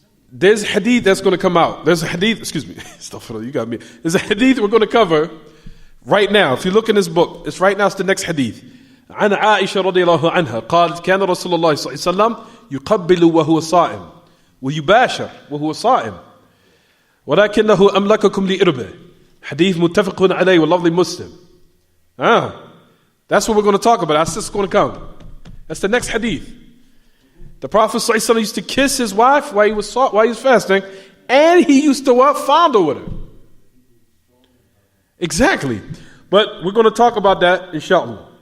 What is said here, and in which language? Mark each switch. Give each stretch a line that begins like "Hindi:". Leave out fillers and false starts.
English: There's a hadith that's going to come out. There's a hadith, excuse me, you got me. There's a hadith we're going to cover right now. If you look in this book, it's the next hadith.
Arabic: عن عائشة رضي الله عنها قالت كان رسول الله صلى الله عليه وسلم يقبل وهو صائم ويباشر وهو صائم ولكنه أملككم لإربه. حديث متفق عليه واللفظ مسلم.
English: That's what we're going to talk about. That's just going to come. That's the next hadith. The Prophet صلى الله عليه وسلم used to kiss his wife while he was fasting, and he used to fondle with her. Exactly. But we're going to talk about that inshallah.